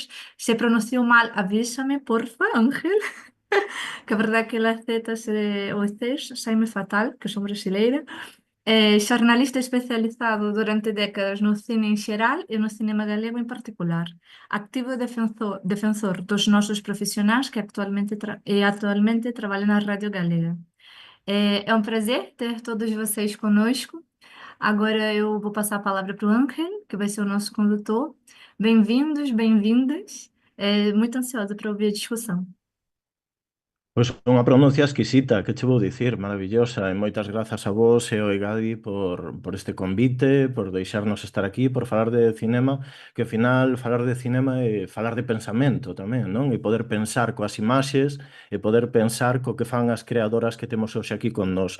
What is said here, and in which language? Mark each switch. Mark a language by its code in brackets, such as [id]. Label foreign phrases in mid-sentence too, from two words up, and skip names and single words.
[gl] Se pronunciou mal, avísame, porfa, Ángel. Que a verdade que las zetas e os Cs saime fatal, que son brasileira. Xornalista especializado durante décadas no cine en xeral e no cinema galego en particular. Activo defensor dos nosos profesionais que actualmente traballan na Radio Galega. [pt] É um prazer ter todos vocês conosco. Agora eu vou passar a palavra para o Ángel, que vai ser o nosso condutor. Bem-vindos, bem-vindas. Muito ansiosa para ouvir a discussão. [gl] Pois unha pronuncia exquisita, que che vou dicir, maravillosa, e moitas grazas a vos e ao Egadi por este convite, por deixarnos estar aquí, por falar de cinema, que ao final falar de cinema é falar de pensamento tamén, non? E poder pensar coas imaxes e poder pensar co que fan as creadoras que temos hoxe aquí con nós.